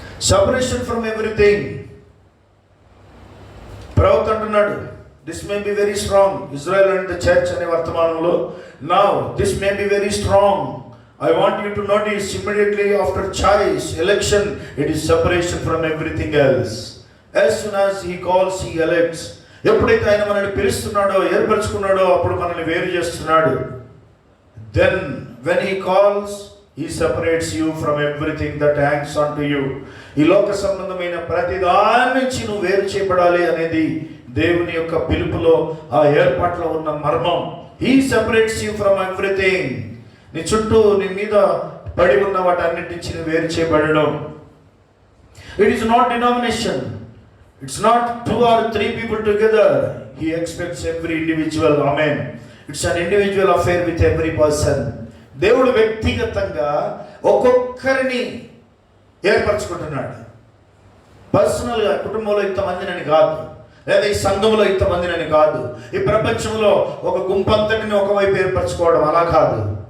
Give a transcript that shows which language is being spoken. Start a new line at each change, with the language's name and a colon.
English: Separation from everything.
Telugu: ప్రవక్త అంటున్నాడు,
English: This may be very strong. Israel and the church
Telugu: అనే వర్తమానంలో,
English: Now this may be very strong. I want you to notice immediately after choice, election, it is separation from everything else. As soon as he calls, he elects.
Telugu: ఎప్పుడైతే ఆయన మనల్ని పిలుస్తున్నాడో, ఏర్పరచుకున్నాడో, అప్పుడు మనల్ని వేరు చేస్తున్నాడు.
English: Then when he calls, he separates you from everything that hangs on to you.
Telugu: ఈ లోక సంబంధమైన ప్రతి దాని నుంచి నువ్వు వేరు చేయబడాలి అనేది దేవుని యొక్క పిలుపులో, ఆ ఏర్పాట్లో ఉన్న మర్మం.
English: He separates you from everything.
Telugu: నీ చుట్టూ, నీ మీద పడి ఉన్న వాటన్నిటి నుంచి నువ్వు వేరు చేయబడడం.
English: It is not denomination. It's not 2 or 3 people together. He expects every individual. Amen. It's an individual affair with every person.
Telugu: దేవుడు వ్యక్తిగతంగా ఒక్కొక్కరిని ఏర్పరచుకుంటున్నాడు. పర్సనల్గా కుటుంబంలో ఇంతమందినని కాదు, లేదా ఈ సంఘంలో ఇంతమందినని కాదు, ఈ ప్రపంచంలో ఒక గుంపంతటిని ఒకవైపు ఏర్పరచుకోవడం అలా కాదు.